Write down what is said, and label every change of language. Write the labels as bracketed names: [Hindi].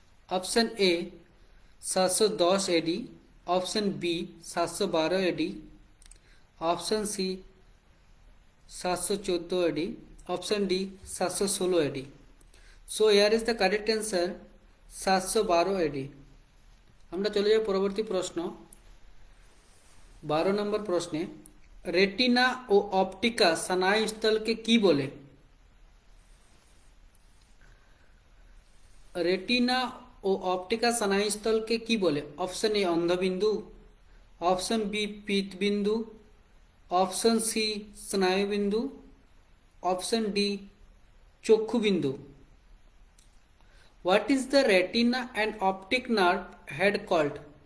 [English] Option A 710 AD, option B 712 AD, option C 714 AD, option D 716 AD. So here is the correct answer 712 AD. [Bangla] আমরা চলে যাব পরবর্তী প্রশ্ন 12 নম্বর প্রশ্নে retina ও অপটিকা স্নায়ুস্থলকে কি বলে? রেটিনা ও অপটিকা স্নায়ুস্থলকে কি বলে? Option A অন্ধবিন্দু, option B পীতবিন্দু, option C স্নায়ুবিন্দু, option D চক্ষুবিন্দু। [English] What is the retina and optic nerve head called?